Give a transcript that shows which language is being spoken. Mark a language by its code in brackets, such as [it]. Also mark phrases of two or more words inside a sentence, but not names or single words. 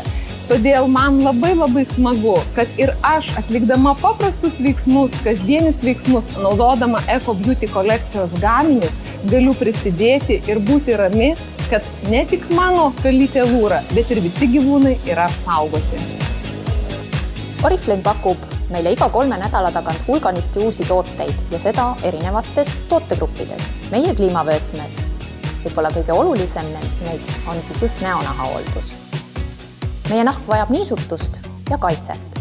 [lt] Todėl man labai smagu, kad ir aš, atlikdama paprastus veiksmus, kasdienius veiksmus, naudodama Eco Beauty kolekcijos gaminius, galiu prisidėti ir būti rami, kad ne tik mano kalytė Lūra, bet ir visi gyvūnai yra apsaugoti. [et] Oriflame pakub meile iga 3 nädala tagant hulganisti uusi tooteid ja seda erinevates tootegruppides. Meie kliimavöötmes võib-olla kõige olulisem neist on siis just näonahahooldus. Meie nahk vajab niisutust ja kaitset.